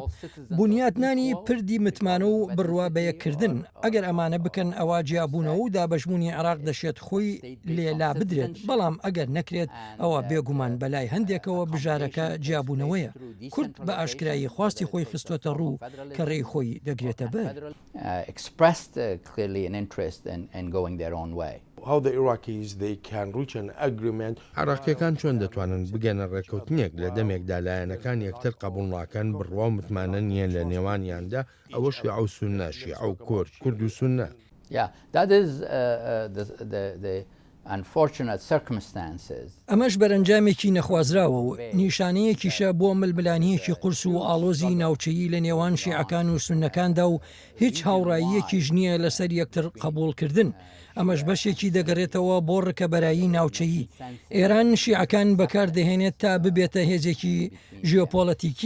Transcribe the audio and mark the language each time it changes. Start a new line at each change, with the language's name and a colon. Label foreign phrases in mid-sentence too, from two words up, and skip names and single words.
Central Kurdish: بنیاتنانی پردی متمانە و بڕوا بەیەکردن ئەگەر ئەمانە بکەن ئەوە جیابوونەوە و دابەشبوونی عێراق دەشێت خۆی لێلا بدرێت، بەڵام ئەگەر نەکرێت ئەوە بێگومان بەلای هەندێکەوە بژارەکە جیابوونەوەیە. کورد بە ئاشکرایی خواستی خۆی خستوەتە ڕوو کە ڕێی خۆی دەگرێتە بەر.
English: Expressed clearly an interest in going their own way. How the Iraqis they can reach an agreement.
Central Kurdish: عراقیەکان چۆن دەتوانن بگەنە ڕێکەوتنێک لە دەمێکدا لایەنەکان یەکتر قبول ناکەن بڕوا و متمانە نیەن لە نێوانیاندا، ئەوە شیعە و سوننە، شیعە و کورد و سوننە.
English: Yeah, that is the unfortunate circumstances.
Central Kurdish: ئەمەش بەرەنجامێکی نەخوازراوە و نیشانەیەکیشە بۆ ململانیەکی قورس و ئاڵۆزی ناوچەیی لە نێوان شیعەکان و سوننەکاندا و هیچ هاوڕاییەکیش نییە لەسەر یەکتر قبولکردن. ئەمەش بەشێکی دەگەڕێتەوە بۆ ڕکەبەرایی ناوچەیی. ئێران شیعەکان بەکاردەهێنێت تا ببێتە هێزێکی ژیۆپۆلەتیکی.